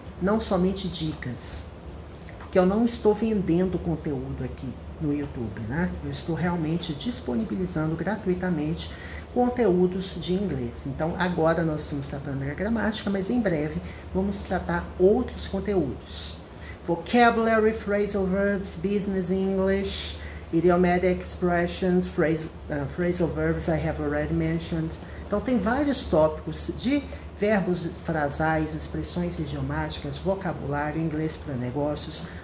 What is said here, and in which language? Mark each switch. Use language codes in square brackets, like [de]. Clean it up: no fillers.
[pt] Não somente dicas, porque eu não estou vendendo conteúdo aqui no YouTube, né? Eu estou realmente disponibilizando gratuitamente conteúdos de inglês. Então, agora nós estamos tratando da gramática, mas em breve vamos tratar outros conteúdos. [en] Vocabulary, phrasal verbs, business English, idiomatic expressions, phrasal verbs I have already mentioned. [pt] Então, tem vários tópicos de verbos frasais, expressões idiomáticas, vocabulário, inglês para negócios.